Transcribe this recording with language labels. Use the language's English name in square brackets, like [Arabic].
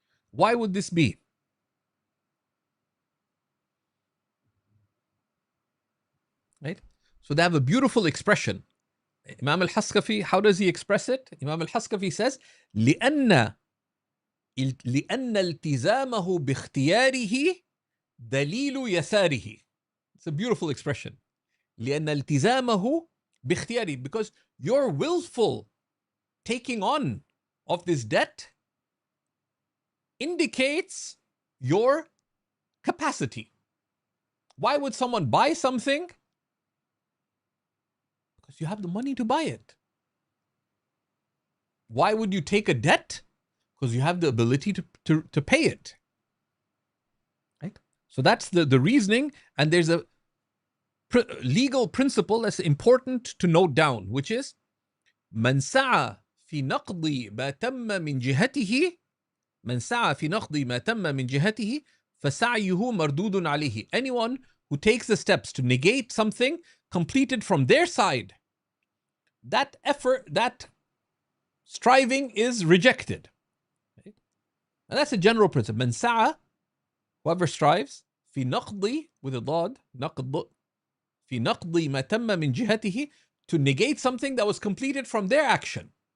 [English] Why would this be? Right? So they have a beautiful expression. Imam al-Haskafi, how does he express it? Imam al-Haskafi says, [Arabic] لأن التزامه باختياره دليل يساره. [English] It's a beautiful expression. [Arabic] لأن التزامه باختياره, [English] because your willful taking on of this debt indicates your capacity. Why would someone buy something? Because you have the money to buy it. Why would you take a debt? Because you have the ability to pay it. Right? So that's the reasoning, and there's a legal principle that's important to note down, which is [Arabic] من سعى في نقض ما تم من جهته من سعى في نقض ما تم من جهته فسعيه مردود عليه. [English] Anyone who takes the steps to negate something completed from their side, that effort, that striving is rejected. Right? And that's a general principle. [Arabic] من سعى, [English] whoever strives, [Arabic] في نقض, [English] with a ضاد, نقض, [Arabic] في نقض ما تم من جهته, [English] to negate something that was completed from their action.